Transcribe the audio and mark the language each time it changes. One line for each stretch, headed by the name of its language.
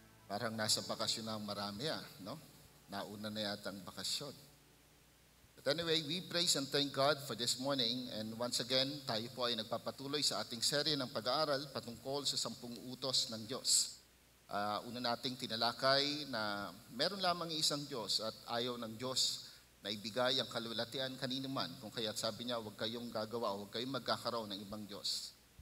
Filipino: Parang nasa bakasyon na ang marami, no? Nauna na yata ang bakasyon.
English: But anyway, we praise and thank God for this morning. And once again,
Filipino: tayo po ay nagpapatuloy sa ating serye ng pag-aaral patungkol sa 10 utos ng Diyos. Una nating tinalakay na meron lamang isang Diyos at ayaw ng Diyos na ibigay ang kalwalatian kanino man. Kung kaya't sabi niya, huwag kayong gagawa, huwag kayong magkakaroon ng ibang Diyos.